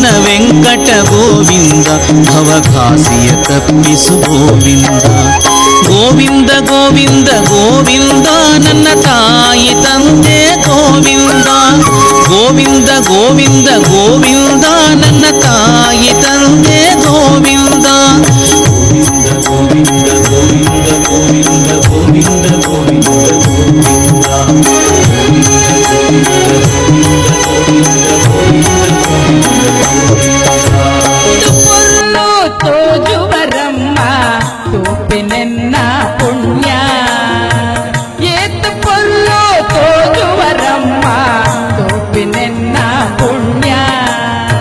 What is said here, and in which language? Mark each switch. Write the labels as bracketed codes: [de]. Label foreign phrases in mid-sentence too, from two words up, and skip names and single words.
[kn] ವೆಂಕಟ ಗೋವಿಂದ ಭವಘಾಸಿಯ ತಪ್ಪಿಸು ಗೋವಿಂದ ಗೋವಿಂದ ಗೋವಿಂದ ಗೋವಿಂದ ನನ್ನ ತಾಯಿ ತಂದೆ ಗೋವಿಂದ ಗೋವಿಂದ ಗೋವಿಂದ ಗೋವಿಂದ ನನ್ನ ತಾಯಿ ತಂದೆ ಗೋವಿಂದ ಗೋವಿಂದ ಗೋವಿಂದ ಗೋವಿಂದ ಗೋವಿಂದ ಗೋವಿಂದ ಗೋವಿಂದ [tcy] ತೋಜುವರಮ್ಮ ತೂಪಿನೆನ್ನ ಪುಣ್ಯ ಏತು ಪೊಲ್ಲು ತೋಜುವರಮ್ಮ ತೂಪಿನೆನ್ನ ಪುಣ್ಯ